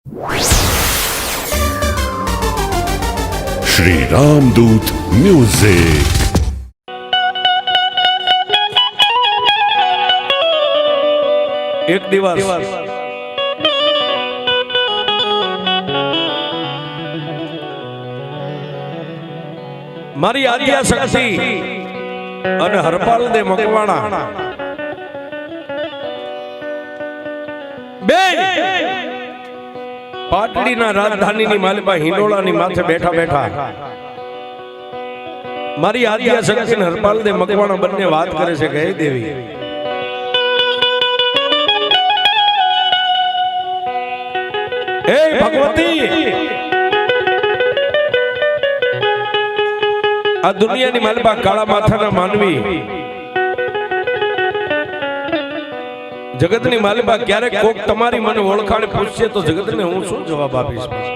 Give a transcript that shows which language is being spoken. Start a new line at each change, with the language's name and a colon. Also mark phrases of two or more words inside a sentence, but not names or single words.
Gujarati: श्री रामदूत म्यूजिक। એક દિવસ મારી આદ્યા શક્તિ અને હરપાલ દે મકવાણા બે પાટડીના રાજધાનીની માલિપા હિંડોળાની માથે બેઠા બેઠા મારી આદ્યા શક્તિ અને હરપાલ દે મકવાણા બંને વાત કરે છે કે હે દેવી, હે ભગવતી, આ દુનિયાની માલિપા કાળા માથાના માનવી જગતની માલિપા ક્યારેક કોક તમારી મને ઓળખાણ પૂછશે તો જગતને હું શું જવાબ આપીશ?